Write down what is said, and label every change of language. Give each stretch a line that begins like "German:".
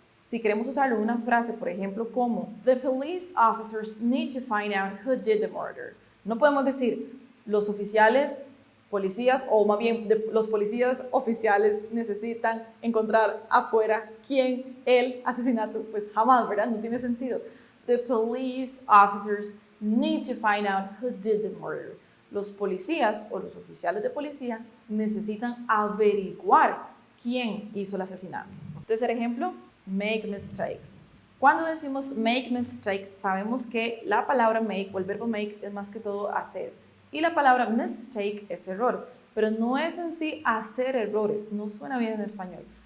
Spanish: Si queremos usarlo en una frase, por ejemplo, como
English: The police officers need to find out who did the murder.
Spanish: No podemos decir los oficiales, policías, o más bien los policías oficiales necesitan encontrar afuera quién el asesinato. Pues jamás, ¿verdad? No tiene sentido.
English: The police officers need to find out who did the murder.
Spanish: Los policías o los oficiales de policía necesitan averiguar quién hizo el asesinato. Tercer ejemplo, make mistakes. Cuando decimos make mistake, sabemos que la palabra make o el verbo make es más que todo hacer. Y la palabra mistake es error, pero no es en sí hacer errores, no suena bien en español.